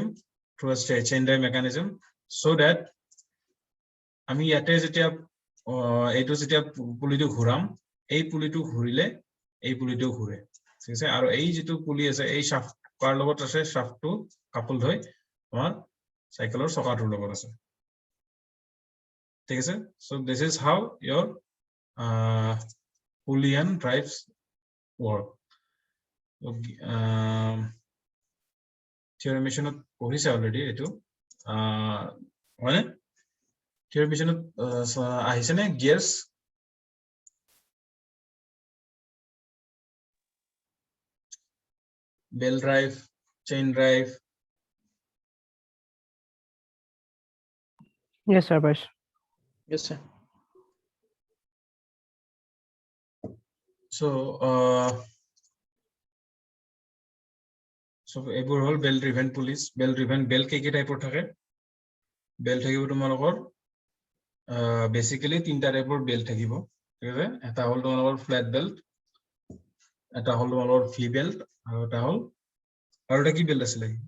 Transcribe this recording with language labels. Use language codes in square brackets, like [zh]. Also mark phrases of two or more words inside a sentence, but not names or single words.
[en] through a chain drive mechanism so that [as] আমি ইয়াতে যেতিয়া এইটো যেতিয়া পুলিটো ঘূৰাম এই পুলিটো ঘূৰিলে এই পুলিটো ঘূৰে ঠিক আছে আৰু এই যেটো পুলি আছে এই শাফ্ট কাৰ লগত আছে শাফ্টটো কাপল হৈ আমাৰ সাইকেলৰ চকাটোৰ লগত আছে ঠিক আছে [en] so this is how your pulley and drives work theory machine [as] পঢ়িছে অলৰেডি এটো মানে [en] theory machine [as] আহিছে নে [en] gears belt drive chain drive Yes, sir, Vice. Yes, sir. [as] so এইবোৰ হল [en] belt driven pulleys belt driven belt [as] কি টাইপৰ থাকে belt থাকিব তোমালোকৰ বেসিক্যালি তিনটা টাইপৰ belt থাকিব ঠিক আছে এটা হল তোমালোকৰ [en] flat belt [as] এটা হল তোমালোকৰ [en] V belt [as] আৰু এটা হল আৰু এটা কি belt আছিল